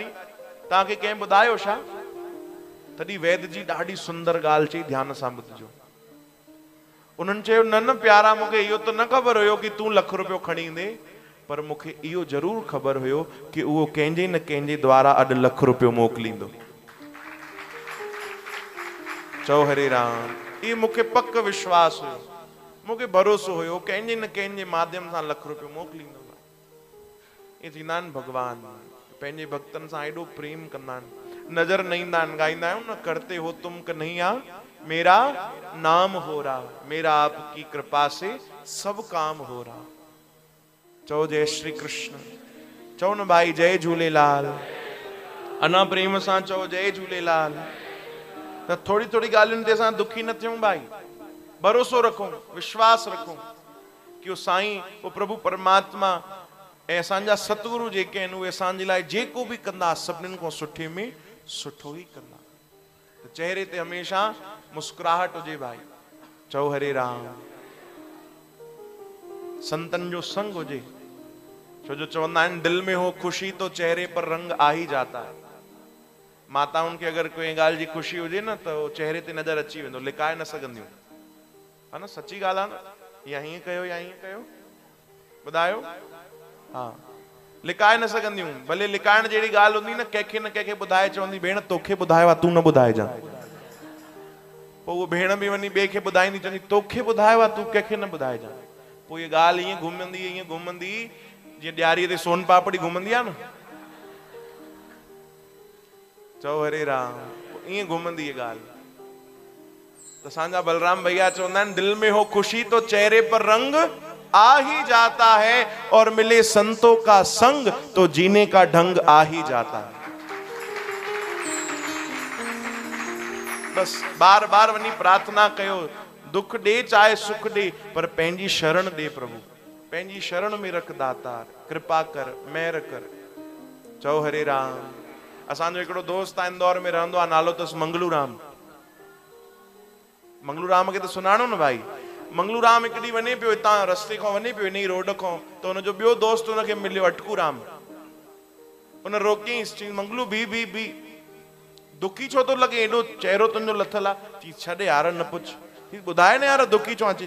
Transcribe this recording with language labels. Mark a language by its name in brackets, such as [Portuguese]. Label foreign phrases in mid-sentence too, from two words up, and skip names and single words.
[Sindhi] तव्हांखे कंहिं ॿुधायो छा? तॾहिं वैद्य जी ॾाढी सुंदर ॻाल्हि चई, ध्यान सां ॿुधिजो। उन्हनि चयो न न प्यारा, मूंखे इहो त न ख़बर हुयो कि तूं 1 लख रुपयो खणी ईंदे, पर मूंखे इहो ज़रूर ख़बर हुयो कि उहो कंहिंजे न कंहिंजे द्वारा अॼु 1 लख रुपयो मोकिलींदो। चओ हरे राम। इहो मूंखे पक विश्वास हुयो, मूंखे भरोसो हुयो, कंहिंजे न कंहिंजे माध्यम सां 1 लख रुपयो मोकिलींदो। ये थींदा आहिनि भगवान, पंहिंजे भक्तनि सां एॾो प्रेम कंदा आहिनि। नज़र न ईंदा आहिनि, ॻाईंदा आहियूं न, [Hindi] करते हो तुम कन्हैया मेरा नाम हो रहा, मेरा आपकी कृपा से सब काम हो रहा। [Sindhi] चओ जय श्री कृष्ण। चओ न भाई जय झूलेलाल। अना प्रेम सां चओ जय झूलेलाल। त थोड़ी थोड़ी ॻाल्हियुनि ते असां दुखी न थियूं भाई, भरोसो रखूं, विश्वास रखूं कि वो साईं, वो प्रभु परमात्मा ऐं असांजा सतगुरु जेके आहिनि उहे असांजे लाइ जेको बि कंदा सभिनीनि खां सुठे में सुठो ई कंदा। त चेहरे ते हमेशह मुस्कुराहट हुजे भाई। चओ हरे राम। संतन जो संग हुजे, छो जो चवंदा आहिनि [Hindi] दिल में हो खुशी तो चेहरे पर रंग आ ही जाता है। [Sindhi] माताउनि खे अगरि कोई ॻाल्हि जी खुशी हुजे न त उहो चेहरे ते नज़र अची वेंदो, लिकाए न सघंदियूं, हा न, सची ॻाल्हि आहे न। या हीअं कयो या हीअं कयो, ॿुधायो, हा, लिकाए न सघंदियूं। भले लिकाइण जहिड़ी ॻाल्हि हूंदी न, कंहिंखे न कंहिंखे ॿुधाए चवंदी भेण तोखे ॿुधायो आहे, तूं न ॿुधाइजां। पोइ उहो भेण बि वञी ॿिए खे ॿुधाईंदी, चवंदी तोखे ॿुधायो आहे, तूं कंहिंखे न ॿुधाइजां। पोइ इहा ॻाल्हि ईअं घुमंदी जीअं ॾियारीअ ते सोन पापड़ी घुमंदी आहे न। चओ हरे राम। ईअं घुमंदी इहा ॻाल्हि। त असांजा बलराम भैया चवंदा आहिनि [Hindi] दिल में हो खुशी तो चेहरे पर रंग आ ही जाता है, और मिले संतों का संग तो जीने का ढंग आ ही जाता है। [Sindhi] बस बार बार वनी प्रार्थना कयो, दुख दे चाहे सुख दे, पर पंहिंजी शरण दे प्रभु, पंहिंजी शरण में रख दातार, कृपा कर, मेहर कर। चओ हरे राम। असांजो हिकिड़ो दोस्त आहे इंदौर में रहंदो आहे, नालो अथसि मंगलू राम। मंगलू राम खे त सुञाणो न भाई। मंगलू राम हिकु ॾींहुं वञे पियो, हितां रस्ते खां वञे पियो, इन ई रोड खां, त हुनजो ॿियो दोस्त हुनखे मिलियो, अटकू राम। हुन रोकियईंसि, चई मंगलू बी दुखी छो थो लॻे, एॾो चेहरो तुंहिंजो लथल आहे। चई छॾे यार, न पुछ, ॿुधाए न यार दुखी छो आहे।